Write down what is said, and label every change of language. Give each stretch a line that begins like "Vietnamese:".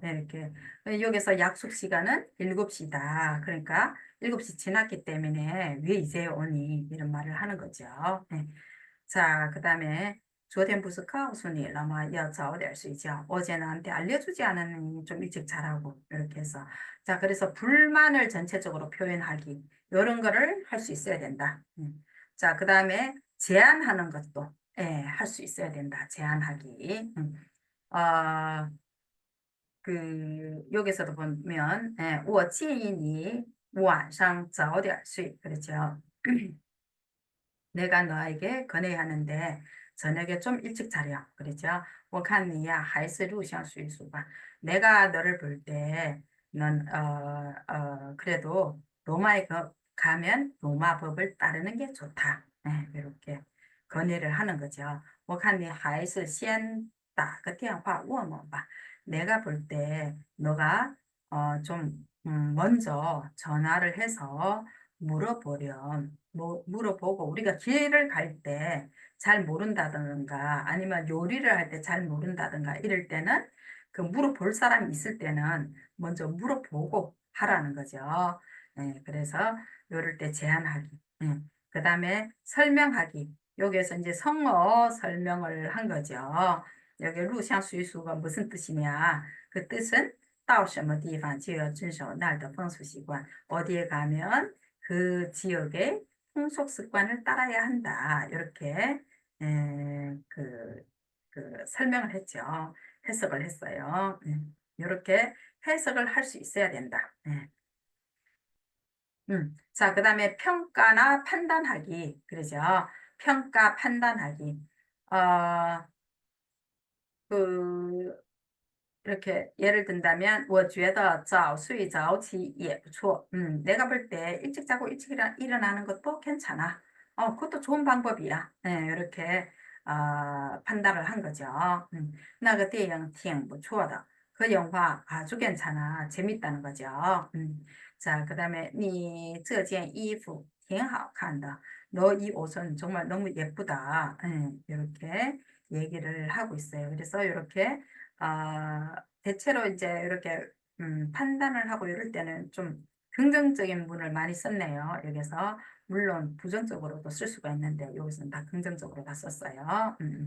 Korean: 네, 이렇게 여기서 약속 시간은 7시다. 그러니까 7시 지났기 때문에 왜 이제 오니? 이런 말을 하는 거죠. 네. 자, 그다음에
Chinese: 昨天不是告诉你了吗？要早点睡觉.
Korean: 어제 나한테 알려주지 않았느니 좀 일찍 자라고 이렇게 해서 자, 그래서 불만을 전체적으로 표현하기 이런 거를 할 수 있어야 된다. 자, 그다음에 제안하는 것도 할 수 있어야 된다. 제안하기. 어, 여기서도 보면
Chinese: 我建议你晚上早点睡.
Korean: 그렇죠. 내가 너에게 권해하는데 저녁에 좀 일찍 자려. 그러죠?
Chinese: 我看你呀还是入乡随俗吧.
Korean: 내가 너를 볼 때 넌 그래도 로마에 가면 로마 법을 따르는 게 좋다. 네, 이렇게 권해를 하는 거죠.
Chinese: 我看你还是先打个电话问问吧.
Korean: 내가 볼 때 너가 좀 먼저 전화를 해서 물어보고 우리가 길을 갈 때 잘 모른다든가 아니면 요리를 할 때 잘 모른다든가 이럴 때는 그 물어볼 사람이 있을 때는 먼저 물어보고 하라는 거죠. 그래서 요럴 때 제안하기. 그 다음에 설명하기. 여기에서 이제 성어 설명을 한 거죠. 여기 루샹수이수가 무슨 뜻이냐? 그 뜻은
Chinese: 到什么地方就要遵守那儿的风俗习惯.
Korean: 어디에 가면 그 지역의 풍속 습관을 따라야 한다. 이렇게 설명을 했죠. 해석을 했어요. 이렇게 해석을 할 수 있어야 된다. 자, 그 다음에 평가나 판단하기. 그러죠. 평가, 판단하기. 어, 그, 이렇게 예를 든다면
Chinese: 我觉得早睡早起也不错.
Korean: 내가 볼 때 일찍 자고 일찍 일어나는 것도 괜찮아. 그것도 좋은 방법이야. 네, 이렇게 판단을 한 거죠.
Chinese: 那个电影挺不错的.
Korean: 그 영화 아주 괜찮아. 재밌다는 거죠. 자, 그다음에
Chinese: 你这件衣服挺好看的.
Korean: 너 이 옷은 정말 너무 예쁘다. 이렇게 얘기를 하고 있어요. 그래서 이렇게 대체로 이제 이렇게 판단을 하고 이럴 때는 좀 긍정적인 문을 많이 썼네요. 여기서 물론 부정적으로도 쓸 수가 있는데 여기서는 다 긍정적으로 다 썼어요.